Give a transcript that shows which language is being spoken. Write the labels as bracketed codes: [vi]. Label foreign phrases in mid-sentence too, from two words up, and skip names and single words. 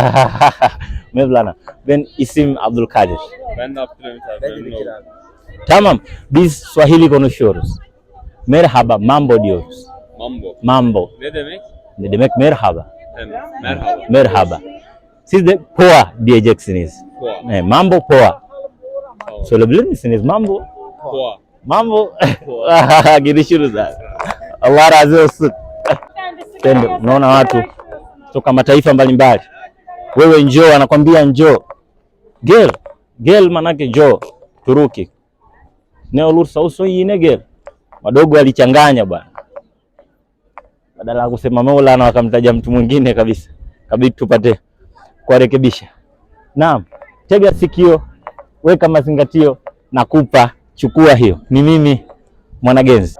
[tr] Mevlana. Ben isim Abdülkadir. Ben de Abdülhamit abi. Ben de Bekir abi. Tamam, biz Swahili konuşuyoruz. Merhaba, mambo diyoruz. Mambo. Mambo. Ne demek? Ne demek merhaba? Merhaba. Merhaba. Siz de poa diyeceksiniz. Poa. [sw] Mambo poa. [tr] Söyleyebilir misiniz mambo? Poa. Mambo. Poa. Görüşürüz abi. Allah razı olsun. [sw] Tendo, unaona watu kutoka mataifa mbalimbali. Wewe njoo, anakwambia njoo. Gel manake njoo. Turuki. [tr] Ne olursa olsun yine gel. [sw] Wadogo walichanganya bwana. Badala ya kusema Maulana wakamtaja mtu mwingine kabisa. Kabidi tupate kurekebisha. Naam, tega sikio, weka mazingatio, nakupa, chukua hiyo. Ni mimi Mwanagenzi.